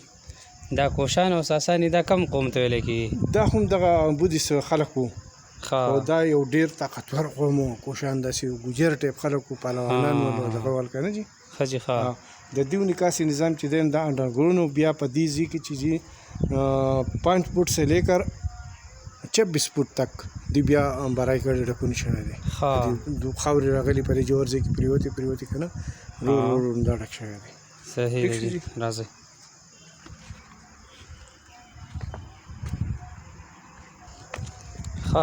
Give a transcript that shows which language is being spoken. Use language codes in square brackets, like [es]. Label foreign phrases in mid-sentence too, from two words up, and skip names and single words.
[ps] دا کوشان او ساساني دا کم قوم ته ویلی کېږي؟ دا هم دغه بودیست خلک وو. او دا یو ډېر طاقتور قوم و. کوشان داسې ګوجر ټایپ خلک وو، پهلوانان وو دغه ول که نه جي. ښه جي. ښه. د دې نکاسي نظام چې دی دا انډرګراوند و. بیا په دې ځای کې چې جي [ur] 5 فٹ سے لے کر 26 فٹ [ps] تک دی بیا برای کړي ډکونه شوی دی. خاورې راغلي په دې جوړ ځای کې پریوتې که نه، رو دا ډک شوی دی. صحیح دی. راځئ. ښه.